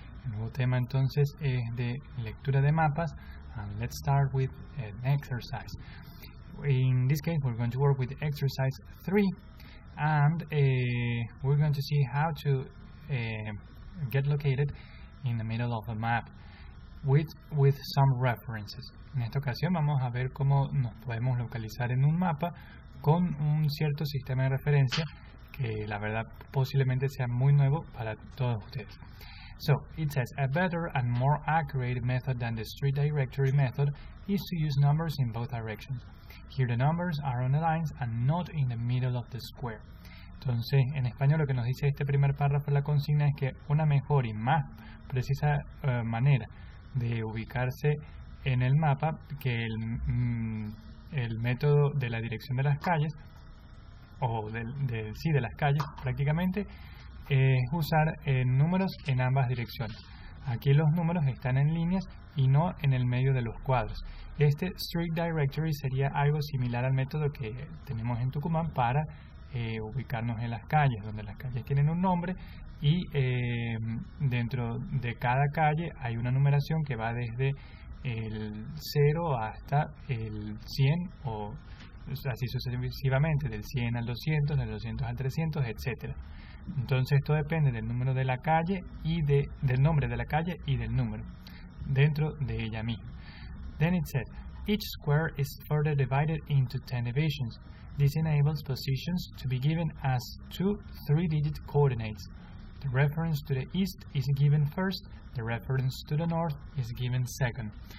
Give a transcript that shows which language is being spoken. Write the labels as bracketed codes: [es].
[es] El nuevo tema entonces es de lectura de mapas, [en] and let's start with an exercise. In this case we're going to work with exercise 3 and we're going to see how to get located in the middle of a map with some references. [es] En esta ocasión vamos a ver cómo nos podemos localizar en un mapa con un cierto sistema de referencia que la verdad posiblemente sea muy nuevo para todos ustedes. [en] So, it says, a better and more accurate method than the street directory method is to use numbers in both directions. Here the numbers are on the lines and not in the middle of the square. [es] Entonces, en español lo que nos dice este primer párrafo de la consigna es que una mejor y más precisa manera de ubicarse en el mapa que el método de la dirección de las calles o de las calles prácticamente es usar números en ambas direcciones. Aquí los números están en líneas y no en el medio de los cuadros. Este Street Directory sería algo similar al método que tenemos en Tucumán para ubicarnos en las calles, donde las calles tienen un nombre y dentro de cada calle hay una numeración que va desde el 0 hasta el 100 o así sucesivamente, del 100 al 200, del 200 al 300, etc. Entonces esto depende del número de la calle y del nombre de la calle y del número dentro de ella misma. [en] Then it says, each square is further divided into 10 divisions. This enables positions to be given as 2 3-digit coordinates. The reference to the east is given first, the reference to the north is given second.